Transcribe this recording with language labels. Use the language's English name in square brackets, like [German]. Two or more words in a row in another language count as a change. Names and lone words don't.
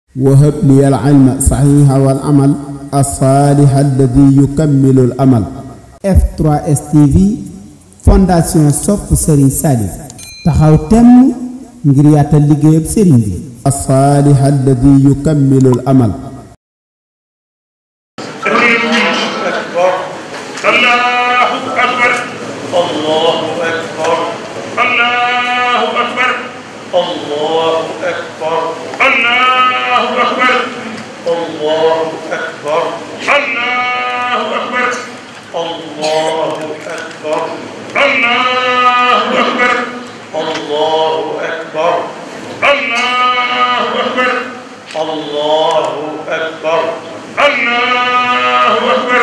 [Arabic] وهب لي العلم صحيح والعمل الصالح الذي يكمل الأمل. [Wolof] F3S TV Fondation Sopp Serigne Salif taxaw temm ngir yaatal liggéeyub Serigne bi. [Arabic] الصالح الذي يكمل الأمل. الله أكبر الله أكبر الله أكبر الله أكبر الله أكبر الله أكبر الله أكبر الله أكبر الله أكبر الله أكبر الله أكبر الله أكبر الله أكبر.